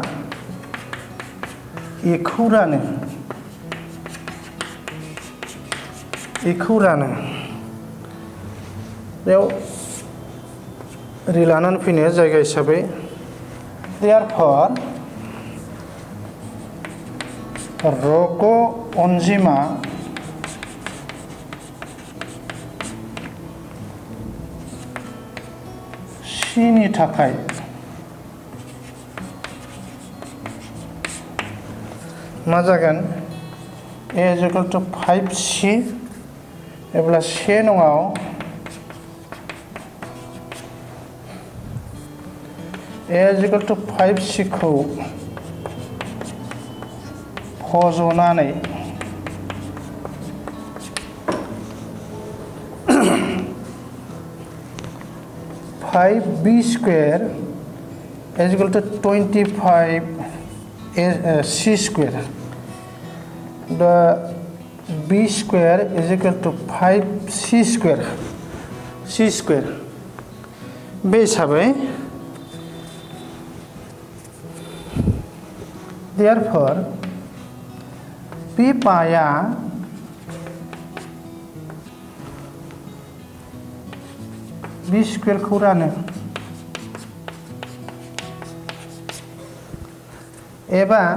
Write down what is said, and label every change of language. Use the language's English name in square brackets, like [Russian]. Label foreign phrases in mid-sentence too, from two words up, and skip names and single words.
[Bodo] एखौ रानो बेयाव ओरै लानानै फैनो जायगा हिसाबै therefore रग अनजिमा C नि थाखाय मा जागोन [English] a is equal to 5c [Bodo] एब्ला से नङाव [English] a is equal to 5c [Bodo] खौ फज'नानै [English] five b square is equal to 25 c square. The b square is equal to 5c square. [Bodo] बे हिसाबै therefore बे बाया बी स्क्वायरखौ रानो एबा